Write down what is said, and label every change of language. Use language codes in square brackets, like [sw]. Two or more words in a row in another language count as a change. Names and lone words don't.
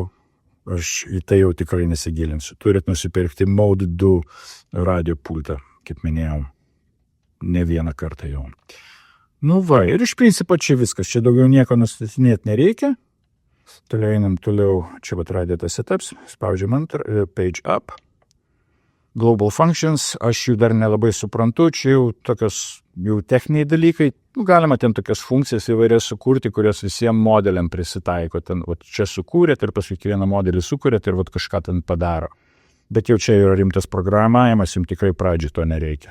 [lt] Aš į tai jau tikrai nesigilinsiu. Turit nusipirkti Mode 2 radio pultą, kaip minėjau, ne vieną kartą jau. Nu va, ir iš principo čia viskas. Čia daugiau nieko nustatinėti nereikia. Toliau einam toliau. Čia vat [en] radio setups. Spaudžiam page up. Global functions. [lt] Aš jų dar nelabai suprantu. Čia jau tokios jau techniniai dalykai. Nu, galima ten tokias funkcijas įvairias sukurti, kurios visiems modeliam prisitaiko. Ten, vat, čia sukūrėt ir paskui vieną modelį sukūrėt ir vat, kažką ten padaro. Bet jau čia yra rimtas programavimas, jums tikrai pradžiai to nereikia.